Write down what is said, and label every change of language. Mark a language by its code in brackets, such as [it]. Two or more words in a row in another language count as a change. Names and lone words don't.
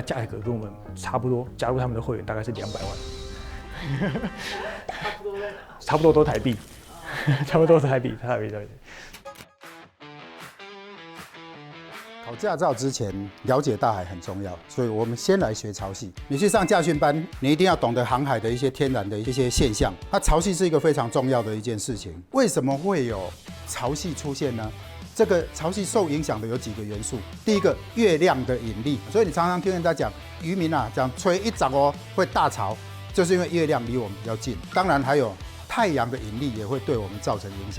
[zh] 價格跟我們差不多，加入他們的會員大概是200萬，差不多都台幣，差不多是台幣。考駕照之前了解大海很重要，所以我們先來學潮汐。你去上駕訓班，你一定要懂得航海的一些天然的一些現象。那潮汐是一個非常重要的一件事情。為什麼會有潮汐出現呢？這個潮汐受影響的有幾個元素。第一個，月亮的引力。所以你常常聽人家講，漁民啊講吹一漲哦會大潮，就是因為月亮離我們比較近。當然還有太陽的引力也會對我們造成影響。